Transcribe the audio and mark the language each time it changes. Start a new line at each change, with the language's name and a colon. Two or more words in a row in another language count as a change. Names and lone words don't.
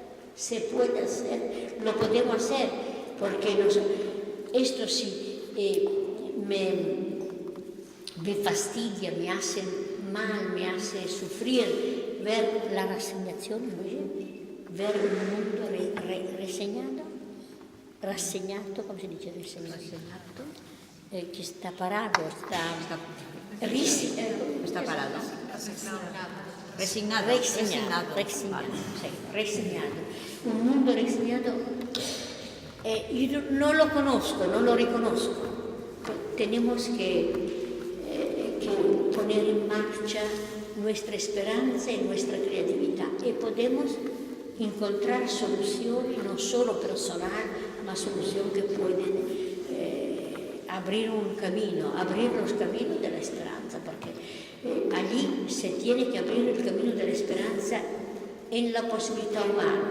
Spanish: lo podemos hacer, porque esto sí me fastidia, me hace mal, me hace sufrir ver la resignación, ver un mundo
Italian: rassegnato, come si dice rassegnato? Che sta parado,
Spanish: Está parado. Resignado. Resignado. Un mundo resignado. Yo no lo conozco, no lo reconozco. Tenemos que poner en marcha nuestra esperanza y nuestra creatividad y podemos encontrar soluciones no solo personal, ma soluciones que pueden abrir los caminos de la esperanza, porque allí se tiene que abrir el camino de la esperanza en la posibilidad humana.